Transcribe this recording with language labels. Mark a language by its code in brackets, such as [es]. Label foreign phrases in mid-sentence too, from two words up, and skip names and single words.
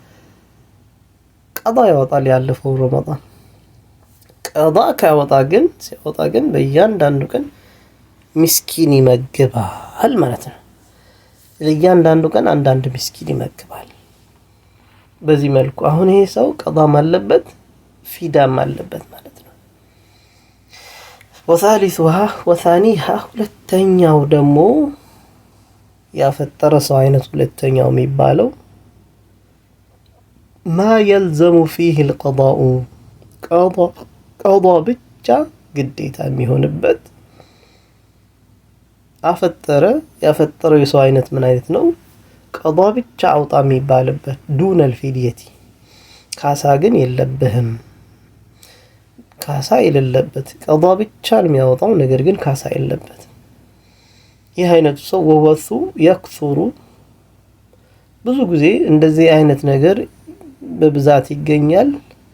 [am] ቀዳ ያወጣል። ያለፈው ረመዳን ቀዳ ካወጣ ግን ሲያወጣ ግን በእያንዳንዱ ቀን ምስኪን ይመግባል ማለት ነው። ለእያንዳንዱ ቀን አንዳንድ ምስኪን ይመግባል። በዚህ መልኩ አሁን ይሄ ሰው ቀዳም አለበት ፊዳም አለበት ማለት ነው። [ar] وثالثها وثانيها [am] ሁለተኛው ደግሞ ያፈጠረ ሰው አይነት ሁለተኛው የሚባለው [ar] ما يلزم فيه القضاء قضاء [am] ብቻ ግዴታ የሚሆንበት ያፈጠረው የሰው አይነት ምን አይነት ነው? ቀዳ ብቻ አውጣ የሚባልበት [ar] دون الفدية [am] ካሳ ግን የለብህም። ካሳ የሌለበት ቀዷ ብቻ የሚያወጣው ነገር ግን ካሳ የሌለበት ይህ አይነቱ ሰው ወወሱ የክሱሩ ብዙ ጊዜ እንደዚህ አይነት ነገር በብዛት ይገኛል።